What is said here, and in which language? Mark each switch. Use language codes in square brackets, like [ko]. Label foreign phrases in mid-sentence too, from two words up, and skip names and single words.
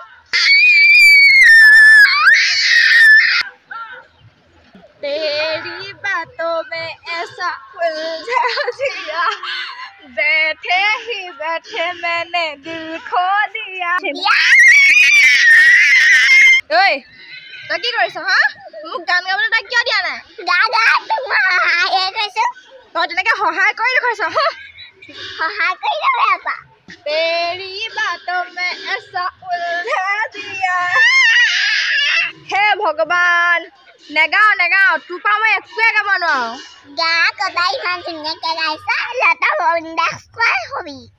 [hi] तेरी बातों में ऐसा उलझा दिया, बैठे ही बैठे मैंने दिल खो दिया। [as] ओए তই কি কৰিছ হা? মোক গান গাবলৈ তাক কিয় দিয়া নাই? দাদা তোমাক সহায় কৰিছো। তই তেনেকৈ সহায় কৰি দেখুৱাইছ হা? সহায় কৰি যাবে আপা। [hi] तेरी बातों में ऐसा उलझा दिया। हे भगवान, [as] নেগাও নেগাও, তোৰ পৰা মই একোৱে গাব নোৱাৰো। গা কবাই ইমান ধুনীয়াকৈ গাইছা, লতা বন্দাস কয় হবি।